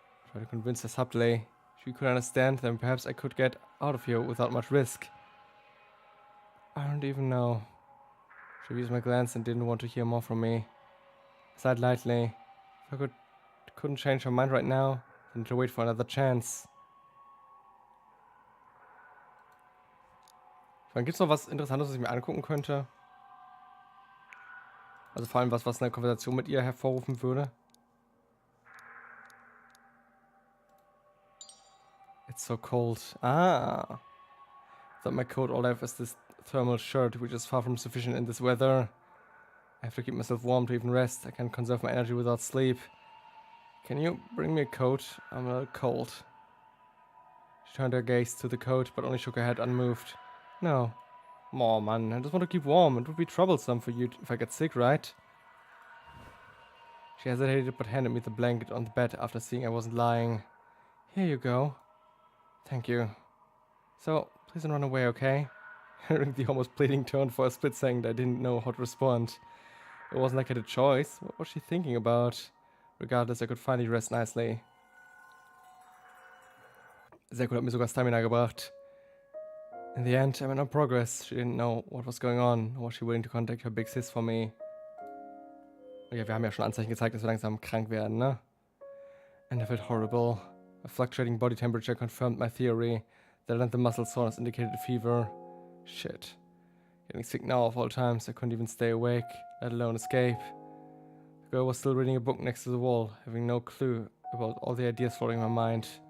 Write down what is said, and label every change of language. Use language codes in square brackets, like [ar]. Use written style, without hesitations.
[en] Try to convince her subtly. If you could understand, then perhaps I could get out of here without much risk. I don't even know. She used my glance and didn't want to hear more from me. I sighed lightly. If I couldn't change her mind right now, then to wait for another chance. [de] Dann gibt's noch was Interessantes, was ich mir angucken könnte? Also vor allem was eine Konversation mit ihr hervorrufen würde. [en] It's so cold. Ah. Thought my coat all I have is this thermal shirt, which is far from sufficient in this weather. I have to keep myself warm to even rest. I can't conserve my energy without sleep. Can you bring me a coat? I'm a little cold. She turned her gaze to the coat, but only shook her head unmoved. No. Oh man, I just want to keep warm. It would be troublesome for you if I get sick, right? She hesitated but handed me the blanket on the bed after seeing I wasn't lying. Here you go. Thank you. So, please don't run away, okay? Hearing the almost pleading tone for a split second, I didn't know how to respond. It wasn't like I had a choice. What was she thinking about? Regardless, I could finally rest nicely. [de] Sehr gut, hat mir sogar Stamina gebracht. [en] In the end, I made no progress. She didn't know what was going on, or was she willing to contact her big sis for me. [de] Ja, wir haben ja schon Anzeichen gezeigt, dass wir langsam krank werden, ne? [en] And I felt horrible. A fluctuating body temperature confirmed my theory. That and the muscle soreness indicated a fever. Shit. Getting sick now of all times, I couldn't even stay awake, let alone escape. The girl was still reading a book next to the wall, having no clue about all the ideas floating in my mind.